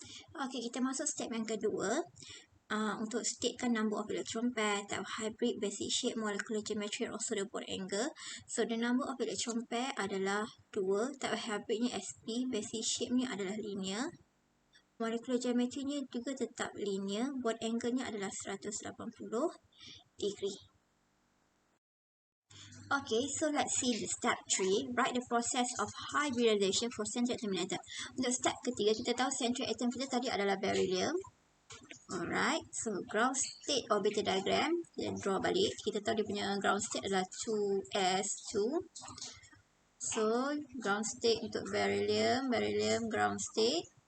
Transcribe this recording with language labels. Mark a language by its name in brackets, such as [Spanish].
[Malay] Okay, kita masuk step yang kedua. Untuk statekan [English] number of electron pair, type of hybrid, basic shape, molecular geometry, and also the bond angle. [Malay] So the number of electron pair adalah 2, type of hybridnya SP, basic shape-nya adalah linear, molecular geometry-nya juga tetap linear, bond angle-nya adalah 180 degree. [English] Okay, so let's see the step 3. Write the process of hybridization for central atom and atom. [Malay] Untuk step ketiga, kita tahu central atom kita tadi adalah beryllium. Alright, so ground state orbital diagram, kita draw balik. Kita tahu dia punya ground state adalah 2s2. So, ground state untuk beryllium ground state.